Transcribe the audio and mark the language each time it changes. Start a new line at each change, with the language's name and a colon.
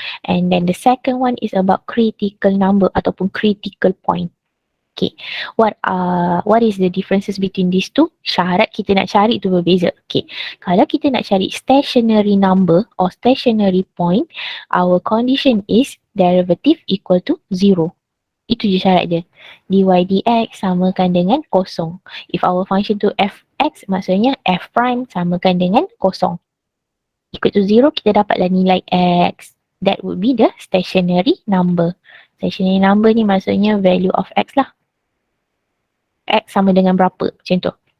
English: And then the second one is about critical number ataupun critical point. Okay, what is the differences between these two?
Malay: Syarat kita nak cari tu berbeza.
English: Okay,
Malay: kalau kita nak cari
English: stationary number or stationary point, our condition is derivative equal to 0.
Malay: Itu je syarat dia. dy dx samakan dengan kosong.
English: If our function
Malay: tu fx, maksudnya f prime samakan dengan kosong.
English: Equal to 0,
Malay: kita dapatlah nilai x.
English: That would be the stationary number. Stationary number
Malay: ni maksudnya
English: value of x lah.
Malay: X sama dengan berapa, macam tu.